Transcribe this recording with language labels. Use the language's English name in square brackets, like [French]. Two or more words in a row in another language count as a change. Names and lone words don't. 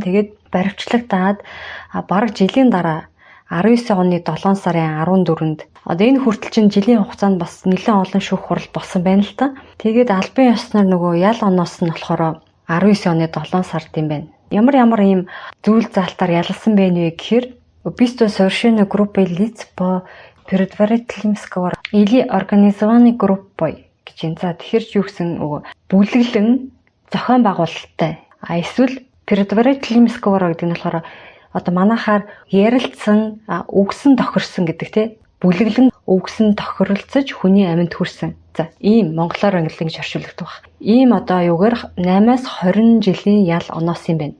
[Mongolian] Тэгээд баривчлагдаад бараг жилийн дараа 19 оны 7 сарын 14-нд одоо энэ хүртэл чинь жилийн хугацаанд бас нэлээд олон шүүх хурал болсон байна л та. Тэгээд албан ёсноор нөгөө ял оноос нь болохоор 19 оны 7 сард юм байна. Ямар ийм зүйл заалтаар ялсан бэ нэ гэхээр [Russian] убийство совершенно группой лиц по предварительным или организованной группой [Mongolian] гэж юм. За тэгэхээр ч юу гэсэн бүлэглэн зохион байгуулалттай. Эсвэл предварительным гэдэг нь болохоор одоо манайхаар ярилцсан, үгсэн тохирсон гэдэг тий. Бүлэглэн үгсэн тохиролцож хүний амьд хүрсэн. За ийм монголоор ангилан гэж орчуулдаг баг. Ийм одоо юугаар 8-аас 20 жилийн ял оноос юм байна.